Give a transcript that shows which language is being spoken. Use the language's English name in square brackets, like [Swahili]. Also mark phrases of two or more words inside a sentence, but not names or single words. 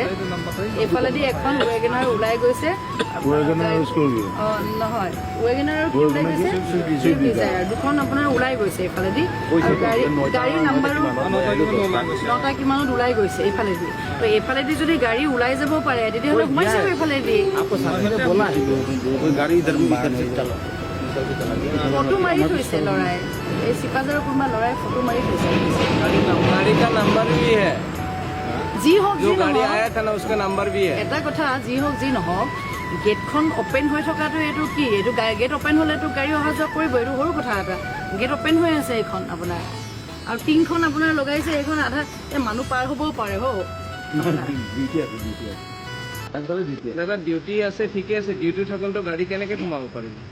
[Assamese] এইফালেদি এখন ৱেগনাৰ ওলাই গৈছে, নহয় ৱেগনাৰ ওলাই গৈছে, চুইফ্ট ডিজায়াৰ দুখন আপোনাৰ ওলাই গৈছে এইফালেদি, আৰু গাড়ীৰ নাম্বাৰো 9টা কিমানত ওলাই গৈছে এইফালেদি। তো এইফালেদি যদি গাড়ী ওলাই যাব পাৰে তেতিয়াহ'লে সোমাইছে এইফালেদি। ফটো মাৰি থৈছে ল'ৰাই, এই চিপাজাৰৰ কোনোবা ল'ৰাই ফটো মাৰি থৈছে। [Hindi] गाड़ी का नंबर भी है, [Assamese] যি হওক [Hindi] जो [Assamese] যি [Hindi] गाड़ी [Assamese] নহওক, [Hindi] आया था ना उसका नंबर भी है। [Assamese] এটা কথা যি হওক যি নহওক, গেটখন অ'পেন হৈ থকাটো এইটো কি? এইটো গেট অ'পেন হ'লেতো গাড়ী অহা যোৱা কৰিব, এইটো সৰু কথা এটা। গেট অ'পেন হৈ আছে এইখন আপোনাৰ, আৰু টিংখন আপোনাৰ লগাইছে, এইখন আধা এই মানুহ পাৰ হ'বও পাৰে হৌ। দাদা ডিউটি আছে, ঠিকে আছে, ডিউটি থাকিলেতো গাড়ী কেনেকৈ সোমাব পাৰিব?